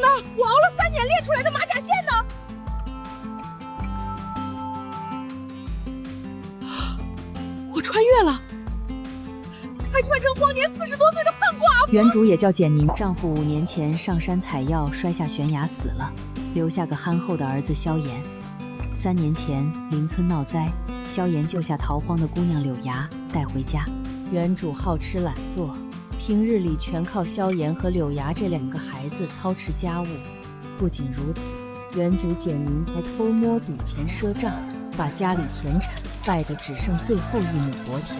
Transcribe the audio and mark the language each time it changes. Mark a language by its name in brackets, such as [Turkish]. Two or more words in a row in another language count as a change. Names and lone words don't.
[Chinese] 我熬了3年练出來的马甲線呢？我穿越了，还穿成荒年40多岁的笨寡婦。原主也叫简宁，丈夫5年前上山采药摔下悬崖死了，留下個憨厚的兒子蕭炎。3年前鄰村鬧災，蕭炎救下逃荒的姑娘柳芽帶回家。原主好吃懶做，平日里全靠蕭炎和柳芽這2個孩子操持家務。不僅如此，原主簡寧還偷摸賭錢賒賬，把家裡田產敗得只剩最後1畝薄田。